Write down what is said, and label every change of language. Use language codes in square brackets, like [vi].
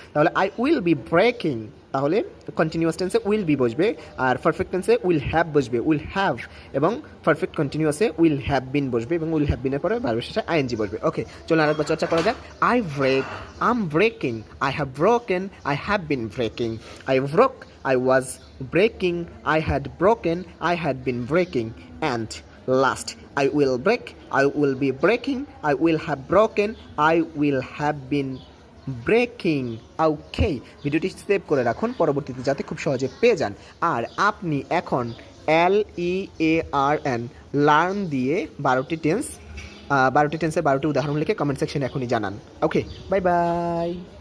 [bn] তাহলে [en] I will be breaking, [bn] তাহলে continuous টেন্সে উইল বি বসবে, আর পারফেক্ট টেন্সে উইল হ্যাভ বসবে, উইল হ্যাভ, এবং পারফেক্ট কন্টিনিউয়াসে উইল হ্যাভ বিন বসবে, এবং উইল হ্যাভ বিনের পরে ভার্বের শেষে আইএনজি বসবে। [en] okay, [bn] চলুন আরেকবার চর্চা করা যাক। [en] I break, I am breaking, I have broken, I have been breaking. I broke, I was breaking, I had broken, I had been breaking. And last, I will break, I will be breaking, I will have broken, I will have been breaking. [bn] ওকে, ভিডিওটি save করে রাখুন পরবর্তীতে যাতে খুব সহজে পেয়ে যান। আর আপনি এখন LEARN লার্ন দিয়ে 12টি টেন্সের 12টি উদাহরণ লিখে কমেন্ট সেকশনে এখনই জানান। [en] Okay, bye bye.